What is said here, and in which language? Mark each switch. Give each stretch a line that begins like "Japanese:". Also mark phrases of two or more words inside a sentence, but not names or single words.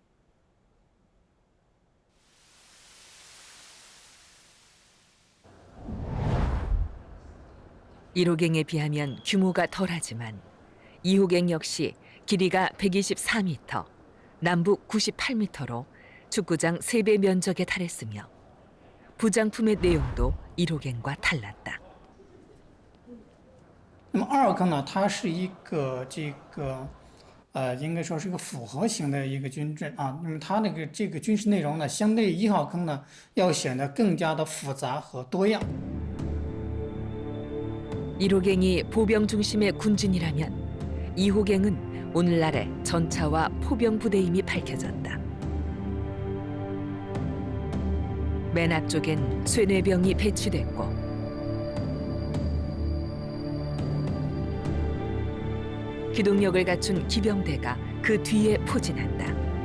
Korean: (1호갱에) 비하면 규모가 덜하지만 2호갱 역시 길이가 124m, 남북 98m로 축구장 3배 면적에 달했으며 부장품의 내용도 1호갱과 달랐다.
Chinese: 那么2号坑呢，它是一个应该说是一个复合型的一个军阵啊。那么它这个军事内容呢，相对1号坑呢要显得更加的复杂和多样。
Korean: 1호갱이 보병 중심의 군진이라면 2호갱은 오늘날의 전차와 포병 부대임이 밝혀졌다. 맨 앞쪽엔 쇠뇌병이 배치됐고 기동력을 갖춘 기병대가 그 뒤에 포진한다.